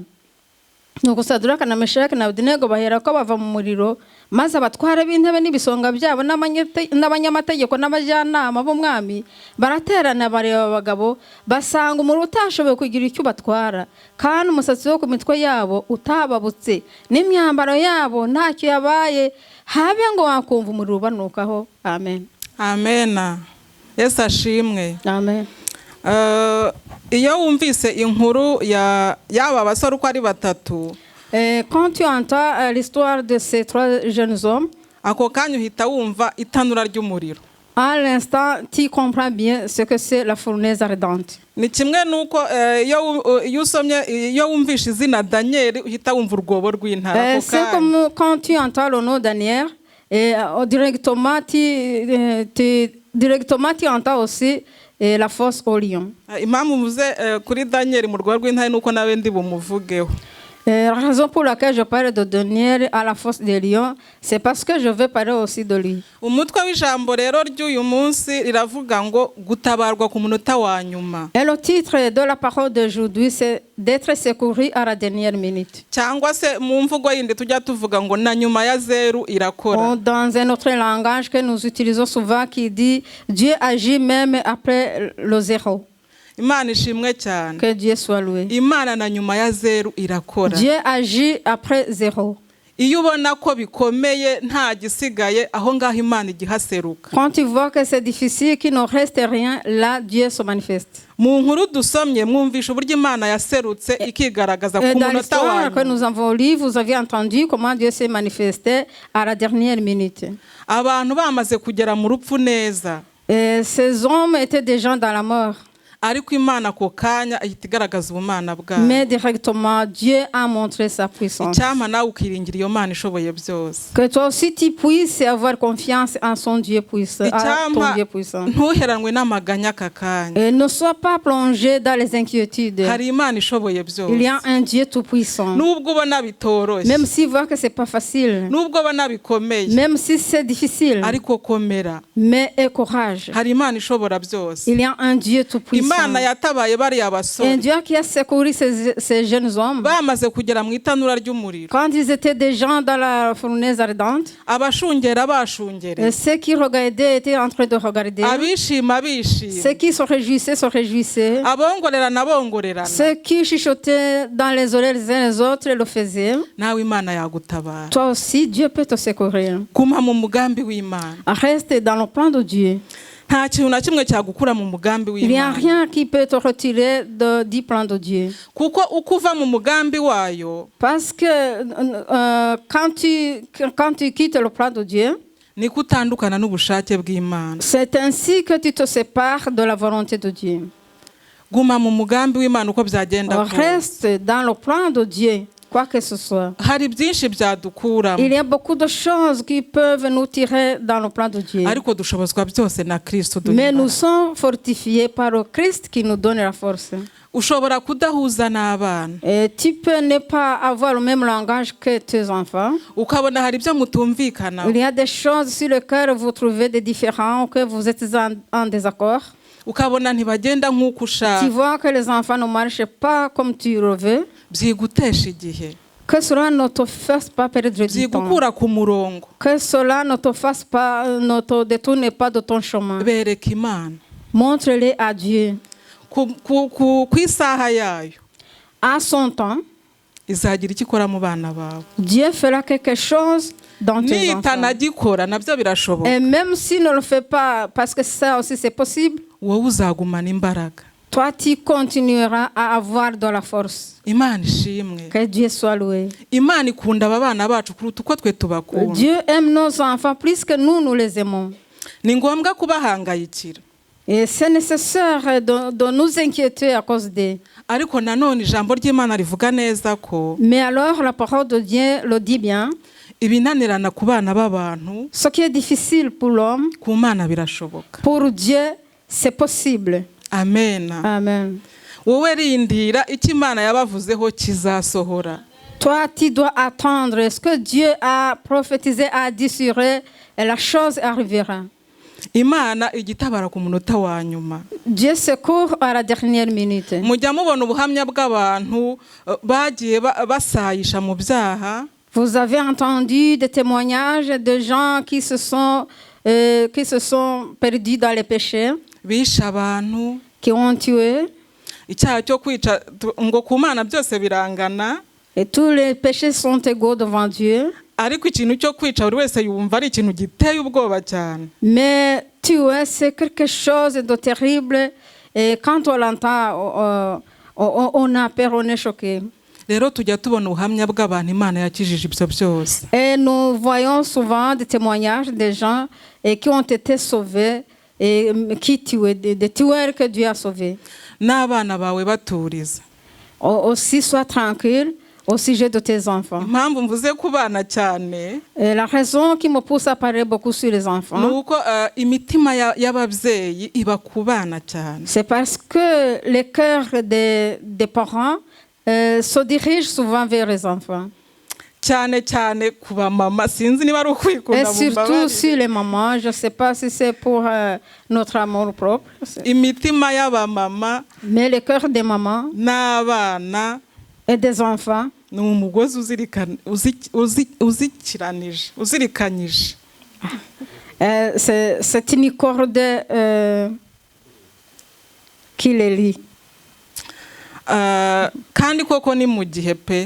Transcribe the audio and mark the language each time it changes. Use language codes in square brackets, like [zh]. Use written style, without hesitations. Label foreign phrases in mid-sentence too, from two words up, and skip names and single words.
[rw] Nuko Saduraka na Meshaki na Abedenego bahera ko bava mu muriro, maze abatwara b'intebe n'ibisonga byabo n'abanyamategeko n'abajyanama b'umwami baraterana bareba abagabo basanga umuriro utashoboye kugira icyo batwara, kandi umusatsi wo ku mitwe yabo utababutse n'imyambaro yabo ntacyo yabaye, habe ngo wakumva umuriro ubanukaho. Amen. Amena. Yesu ashimwe. Amen. Iyo wumvise inkuru y'aba basore uko ari 3, [fr] quand tu entends l'histoire de ces 3 jeunes hommes, [rw] ako kanya uhita wumva itanura ry'umuriro. [fr] À l'instant, tu comprends bien ce que c'est la fournaise ardente. [rw] Ni kimwe nuko iyo wumvishe izina Daniel uhita wumva urwobo rw'intara. [fr] C'est comme quand tu entends le nom Daniel, directement tu entends aussi la fosse au lion. [rw] Impamvu muze kuri Daniel mu rwobo rw'intara nuko nawe ndi bumuvugeho. [fr] La raison pour laquelle je parle de Daniel à la fosse des lions, c'est parce que je vais parler aussi de lui. [rw] Umutwe w'ijambo rero ry'uyu munsi riravuga ngo gutabarwa ku munota wa nyuma. [fr] Et le titre de la parole d'aujourd'hui, c'est d'être secouru à la dernière minute. [rw] Cyangwa se mu mvugo yindi tujya tuvuga ngo na nyuma ya 0 irakora. [fr] Dans un autre langage que nous utilisons souvent qui dit Dieu agit même après le 0. [rw] Imana ishimwe cyane. [fr] Que Dieu soit loué. [rw] Imana na nyuma ya 0 irakora. [fr] Dieu agit après 0. [rw] Iyo ubona ko bikomeye nta gisigaye aho ngaho Imana igihaseruka. [fr] Quand tu vois que c'est difficile, qu'il ne reste rien, là Dieu se manifeste. [rw] Mu nkuru dusomye mwumvisha uburyo Imana yaserutse ikigaragaza ku munota wa nyuma. [fr] Que nous avons lu, vous avez entendu comment Dieu s'est manifesté à la dernière minute. [rw] Abantu bamaze kugera mu rupfu neza. [fr] Ces hommes étaient des gens dans la mort. [rw] Ariko Imana ko kanya ihita igaragaza ubumana bwayo. [fr] Mais directement Dieu a montré sa puissance. [rw] Icyama nawe ukiringira iyo Mana ishoboye byose. [fr] Que toi aussi tu puisses avoir confiance en son Dieu puissant. [rw] Ntuheranwe n'amaganya aka kanya. [fr] Et ne sois pas plongé dans les inquiétudes. [rw] Hari Imana ishoboye byose. [fr] Il y a un Dieu tout puissant. [rw] Nubwo ubona bitoroshye. [fr] Même si voit que c'est pas facile. [rw] Nubwo ubona bikomeye. [fr] Même si c'est difficile. [rw] Ariko komera. [fr] Mais aie courage. [rw] Hari Imana ishobora byose. [fr] Il y a un Dieu tout puissant. [rw] Imana yatabaye bariya basore. [fr] Un Dieu qui a secouru ces jeunes hommes. [rw] Bamaze kugera mu itanura ry'umuriro. [fr] Quand ils étaient des gens dans la fournaise ardente. [rw] Abashungera bashungere. [fr] Ceux qui regardaient étaient en train de regarder. [rw] Abishima bishima. [fr] Ceux qui se réjouissaient. [rw] Abongorerana bongorerana. [fr] Ceux qui chuchotaient dans les oreilles les uns les autres le faisaient. [rw] Nawe Imana yagutabara. [fr] Toi aussi Dieu peut te secourir. [rw] Kuma mu mugambi w'Imana. [fr] Reste dans le plan de Dieu. [rw] Nta kintu na kimwe cyagukura mu mugambi w'Imana. [fr] Il n'y a rien qui peut te retirer du plan de Dieu. [rw] Kuko ukuva mu mugambi wayo. [fr] Parce que quand tu quittes le plan de Dieu, [rw] ni kutandukana n'ubushake bw'Imana. [fr] C'est ainsi que tu te sépares de la volonté de Dieu. [rw] Guma mu mugambi w'Imana uko byagenda. [fr] Reste dans le plan de Dieu. Quoi que ce soit. [rw] Hari byinshi byadukuramo. [fr] Il y a beaucoup de choses qui peuvent nous tirer dans le plan de Dieu. [rw] Ariko dushobozwa byose na Kristo. [fr] Mais nous sommes fortifiés par le Christ qui nous donne la force. [rw] Ushobora kudahuza n'abana. [fr] Tu peux ne pas avoir le même langage que tes enfants. [rw] Ukabona hari ibyo mutumvikana. [fr] Il y a des choses sur lesquelles vous trouvez des différends ou que vous êtes en désaccord. [rw] Ukabona ntibagenda nk'uko ushaka. [fr] Tu vois que les enfants ne marchent pas comme tu le veux. [rw] Byigutesha igihe. [fr] Que cela ne te fasse pas perdre du temps. [rw] Byigukura ku murongo. [fr] Que cela ne te fasse pas, ne te détourne pas de ton chemin. [rw] Bereka Imana. [fr] Montre-les à Dieu. [rw] Ku isaha yayo. [fr] À son temps. [rw] Izagira icyo ikora mu bana bawe. [fr] Dieu fera quelque chose dans tes enfants. [rw] Nitanagikora nabyo birashoboka. [fr] Et même s'il ne le fait pas, parce que ça aussi c'est possible. [rw] Wowe uzagumana imbaraga. [fr] Toi tu continueras à avoir de la force. [rw] Imana ishimwe. [fr] Que Dieu soit loué. [rw] Imana ikunda abana bacu kuruta uko twe tubakunda. [fr] Dieu aime nos enfants plus que nous les aimons. [rw] Ni ngombwa kubahangayikira. [fr] Et c'est nécessaire de nous inquiéter à cause d'eux. [rw] ariko nanone ijambo ry'Imana rivuga neza ko [fr] Mais alors la parole de Dieu le dit bien. [rw] ibinanirana ku bana b'abantu [fr] Ce qui est difficile pour l'homme, [rw] ku Mana birashoboka. [fr] pour Dieu, c'est possible. [rw] Amen. [fr] Amen. [rw] Wowe rindira icyo Imana yabavuzeho kizasohora. [fr] Toi, tu dois attendre ce que Dieu a prophétisé, a dit sur eux, et la chose arrivera. [rw] Imana igitabara ku munota wa nyuma. [fr] Dieu secourt à la dernière minute. [rw] Mujya mubona ubuhamya bw'abantu bagiye basayisha mu byaha. [fr] Vous avez entendu des témoignages de gens qui se sont perdus dans les péchés, [rw] Bisha abantu. [fr] qui ont tué. [rw] Icyaha cyo kwica ngo ku Mana byose birangana. [fr] Et tous les péchés sont égaux devant Dieu. [rw] Ariko ikintu cyo kwica buri wese yumva ari ikintu giteye ubwoba cyane. [fr] Mais tuer, c'est quelque chose de terrible. Et quand on l'entend, on a peur, on est choqué. [rw] Rero tujya tubona ubuhamya bw'abantu Imana yakijije ibyo byose. [fr] Et nous voyons souvent des témoignages de gens qui ont été sauvés et qui tuaient, des tueurs que Dieu a sauvés. [rw] N'abana bawe baturiza. [fr] Aussi, sois tranquille au sujet de tes enfants. [rw] Impamvu mvuze ku bana cyane. [fr] La raison qui me pousse à parler beaucoup sur les enfants, [rw] nuko imitima y'ababyeyi iba ku bana cyane. [fr] c'est parce que les cœurs des parents se dirigent souvent vers les enfants. [rw] Cyane cyane ku bamama sinzi niba ari ukwikunda [fr] Et surtout sur les mamans, je ne sais pas si c'est pour notre amour propre. [rw] Imitima y'abamama. [fr] Mais le cœur des mamans [rw] n'abana [fr] et des enfants, [rw] ni umugozi uzirikanyije. [fr] C'est une corde qui les lie. [rw] Kandi koko ni mu gihe pe.